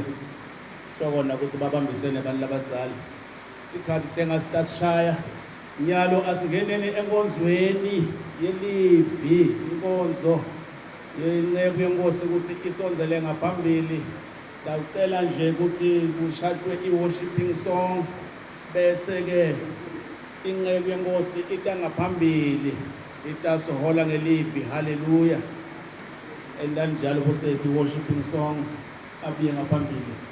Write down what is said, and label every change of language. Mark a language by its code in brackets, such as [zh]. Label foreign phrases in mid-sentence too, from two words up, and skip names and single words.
[ss] Sokona ukuthi babambisene abantu labazali. Isikhathi sengasitashaya nyalo asingenene enkonzweni yelivi, inkonzo yenceku yenkosi ukuthi isonzele ngaphambili. Sicela nje ukuthi kushadwe i- [en] worshiping song [ss] bese ke inceku yenkosi itangaphambili itasohola ngelivi. Haleluya. Endanjalo kusesi [en] worshiping song [ss] abiye ngaphambili.